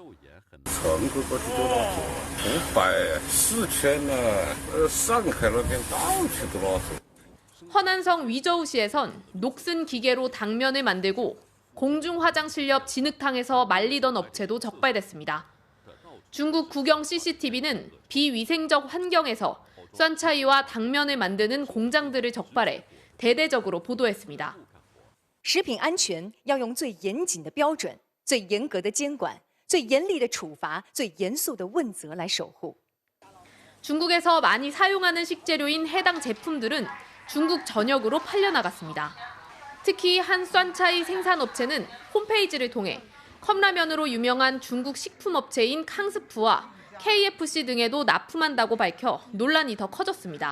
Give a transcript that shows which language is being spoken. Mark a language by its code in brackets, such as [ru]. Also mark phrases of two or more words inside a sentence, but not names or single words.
[ko] 허난성 위저우시에선 녹슨 기계로 당면을 만들고 공중 화장실 옆 진흙탕에서 말리던 업체도 적발됐습니다. 중국 국영 CCTV는 비위생적 환경에서 酸차이와 당면을 만드는 공장들을 적발해 대대적으로 보도했습니다. [zh] 食品安全要用最严谨的标准、最严格的监管、最严厉的处罚、最严肃的问责来守护。 [ko] 중국에서 많이 사용하는 식재료인 해당 제품들은 중국 전역으로 팔려나갔습니다. 특히 한 酸차이 생산업체는 홈페이지를 통해 컵라면으로 유명한 중국 식품업체인 캉스푸와 KFC 등에도 납품한다고 밝혀 논란이 더 커졌습니다.